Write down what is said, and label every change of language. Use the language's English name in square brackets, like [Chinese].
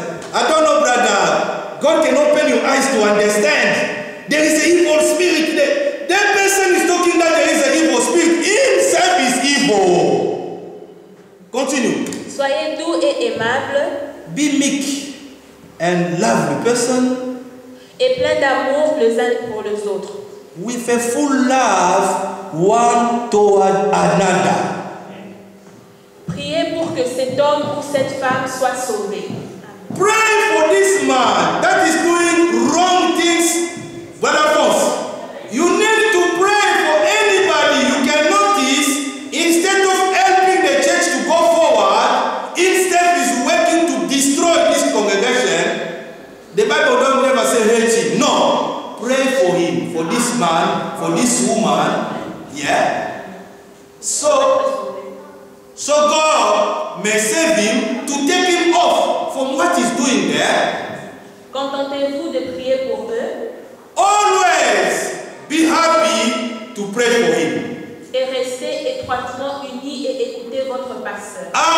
[English] I don't know, brother. God can open your eyes to understand. There is an evil spirit there. That person is talking that there is an evil spirit. Himself is evil. Continue. [French] Soyez doux et aimables. [English] Be meek and lovely person. [French] Et plein d'amour les uns pour les autres. [English] With a full love one toward another. [French] Priez pour que cet homme ou cette femme soit sauvé. [English] Pray for this man that is doing wrong things, brother Fons. You need to pray for anybody you can notice. Instead of helping the church to go forward, instead is working to destroy this congregation. The Bible don't never say hate him. No. Pray for him, for this man, for this woman. Yeah. So God may save him to take him off from what he's doing there. [French] Contentez-vous de prier pour eux. [English] Always be happy to pray for him. [French] Et restez étroitement unis et écoutez votre pasteur.